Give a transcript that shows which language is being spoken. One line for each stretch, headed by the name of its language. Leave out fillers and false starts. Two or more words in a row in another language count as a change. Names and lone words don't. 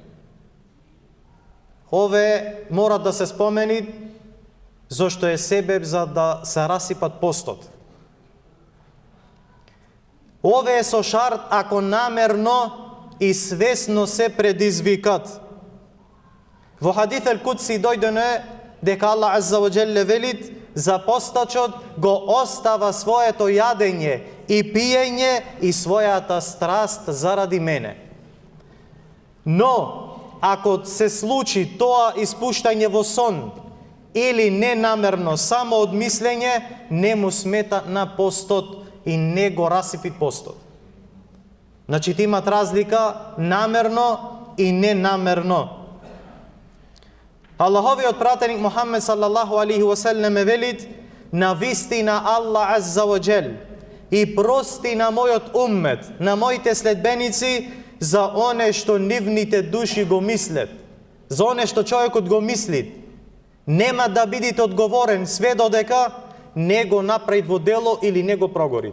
Macedonian: Ове мора да се спомени, зашто е себеб за да се расипат постот. Ове е со шарт ако намерно и свесно се предизвикат. Во
Arabic: حديث القدسي
Macedonian: дојдено дека Аллах
Arabic: عز وجل
Macedonian: велит: за постачот го остава своето јадење и пиење и својата страст заради мене. Но, ако се случи тоа испуштање во сон или ненамерно, само од мислење, не му смета на постот и не го расипит постот. Значи, имат разлика намерно и ненамерно. Аллаховиот пратеник Мухаммед
Arabic: صلى الله عليه وسلم
Macedonian: велит: на вистина Аллах
Arabic: عز وجل
Macedonian: и прости на мојот уммет, на моите следбеници, за оне што нивните души го мислет, за оне што човекот го мисли, нема да бидите одговорен све додека не го направи во дело или не го прогорит.